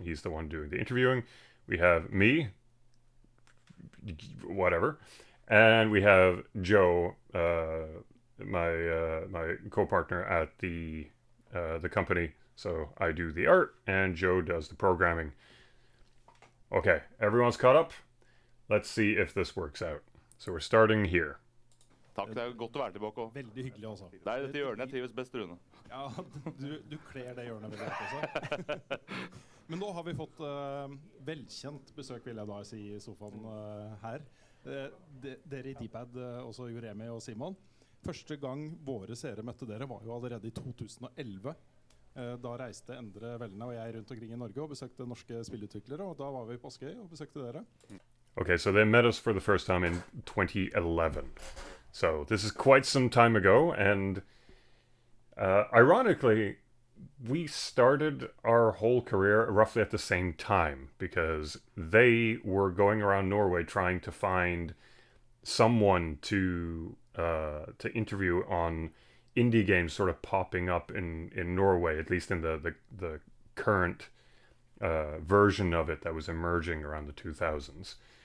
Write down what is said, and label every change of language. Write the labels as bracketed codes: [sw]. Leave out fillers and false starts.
[en] He's the one doing the interviewing. We have me, whatever, and we have Joe, my co-partner at the company. So I do the art, and Joe does the programming. Okay, everyone's caught up. Let's see if this works out. So we're starting here. [no] Takk, det godt å være tilbake også. Veldig hyggelig også. Det dette hjørnet jeg trives best, Rune. Ja, du kler det hjørnet veldig godt også. Men nå har vi fått velkjent besøk, vil jeg da si, i sofaen her. Dere i D-pad, også Juremi og Simon. Første gang våre seere møtte dere var jo allerede i 2011. Da reiste Endre Vellene og jeg rundt omkring i Norge og besøkte norske spillutviklere, og da var vi på Askøy og besøkte dere. [en] Okay, so they met us for the first time in 2011. So this is quite some time ago, and ironically, we started our whole career roughly at the same time because they were going around Norway trying to find someone to interview on indie games sort of popping up in Norway, at least in the current version of it that was emerging around the 2000s.